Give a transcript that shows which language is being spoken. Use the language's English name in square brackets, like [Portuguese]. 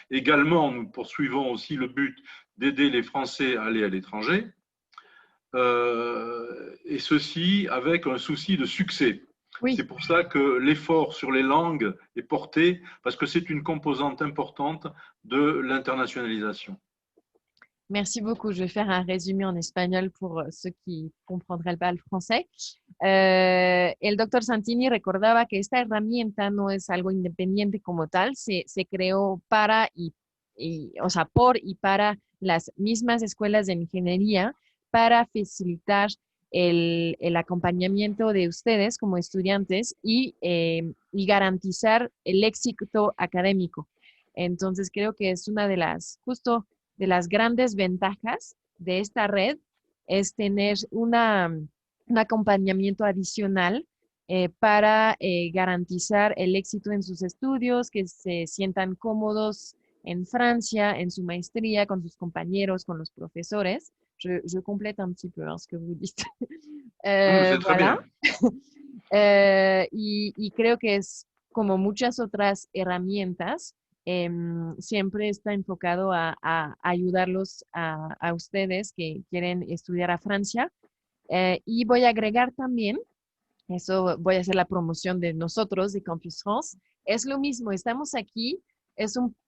[French] Également, nous poursuivons aussi le but d'aider les Français à aller à l'étranger, et ceci avec un souci de succès. Oui. C'est pour ça que l'effort sur les langues est porté, parce que c'est une composante importante de l'internationalisation. Merci beaucoup. Je vais faire un résumé en espagnol pour ceux qui ne comprendraient pas le français. [Spanish] El doctor Santini recordaba que esta herramienta no es algo independiente como tal, se creó para por y para las mismas escuelas de ingeniería para facilitar el acompañamiento de ustedes como estudiantes y garantizar el éxito académico. Entonces creo que es una de las grandes ventajas de esta red, es tener un acompañamiento adicional para garantizar el éxito en sus estudios, que se sientan cómodos en Francia, en su maestría, con sus compañeros, con los profesores. [French] Je complète un petit peu ce que vous dites. Voilà. [Spanish] Y creo que es como muchas otras herramientas, siempre está enfocado a ayudarlos a ustedes que quieren estudiar a Francia. Y voy a agregar también, eso voy a hacer la promoción de nosotros, de Campus France, es lo mismo, estamos aquí, es un